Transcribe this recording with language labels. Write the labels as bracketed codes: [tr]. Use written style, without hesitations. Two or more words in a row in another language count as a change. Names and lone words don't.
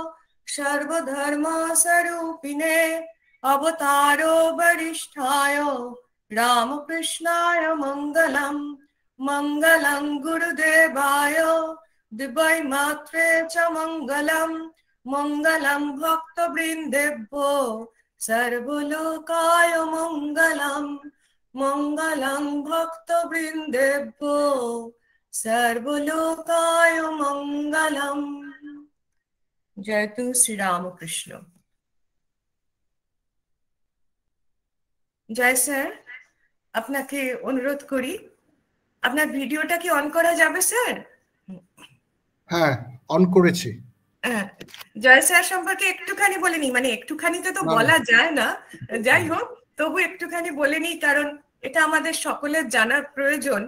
[sa] सर्वधर्मस्वरूपिणे अवतारो वरिष्ठाय रामकृष्णाय मङ्गलम् मङ्गलं गुरुदेवाय दिव्यै मात्रे च मङ्गलम् मङ्गलं भक्तवृन्देभ्यो सर्वलोकाय मङ्गलम् मङ्गलं भक्तवृन्देभ्यो सर्वलोकाय मङ्गलम्। जयतु श्री रामकृष्ण। [bn] জয় স্যার, আপনাকে অনুরোধ করি আপনার ভিডিওটা কি অন করা যাবে স্যার? হ্যাঁ, অন করেছি। জয় স্যার সম্পর্কে একটুখানি বলে নি, মানে একটুখানিতে তো বলা যায় না, যাই হোক তবু একটুখানি বলে নি, কারণ এটা আমাদের সকলের জানার প্রয়োজন।